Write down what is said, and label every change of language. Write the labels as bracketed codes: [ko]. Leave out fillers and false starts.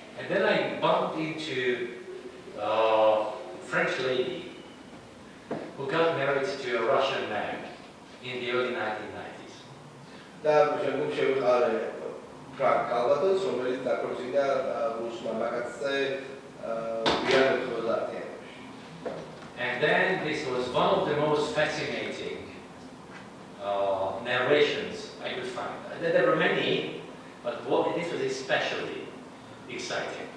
[en] And then I bumped into a French lady who got married to a Russian man in the early 1990s. [ka] და შემდგომ შევიყარე Kalbatons, რომელიც დაქორწინდა რუს მამაკაცზე გვიან 90-იანებში. [en] And then this was one of the most fascinating narrations I could find. There were many, but this was especially exciting.